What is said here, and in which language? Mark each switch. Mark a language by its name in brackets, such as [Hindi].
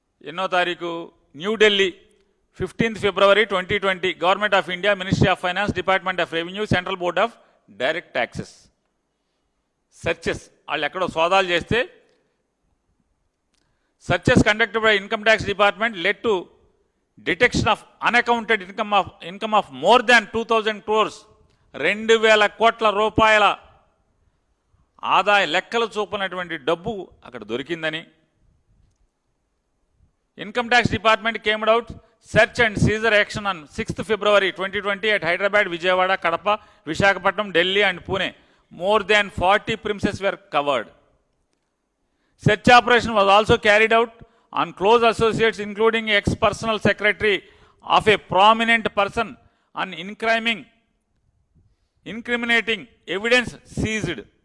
[Telugu] ఎన్నో తారీఖు? [English] New Delhi 15th February 2020 government of India, ministry of finance, department of revenue, central board of direct taxes searches. [Telugu] వాళ్ళు ఎక్కడో సోదాలు చేస్తే [English] searches conducted by Income Tax Department led to detection of unaccounted income of more than 2,000 crores. [Telugu] 2,000 కోట్ల రూపాయల ఆదాయ లెక్కలు చూపనటువంటి డబ్బు అక్కడ దొరికిందని. [English] Income Tax Department came out search and seizure action on 6th February 2020 at Hyderabad, Vijayawada, Kadapa, Visakhapatnam, Delhi and Pune. More than 40 premises were covered. Search operation was also carried out on close associates, including ex-personal secretary of a prominent person, on incriminating evidence seized.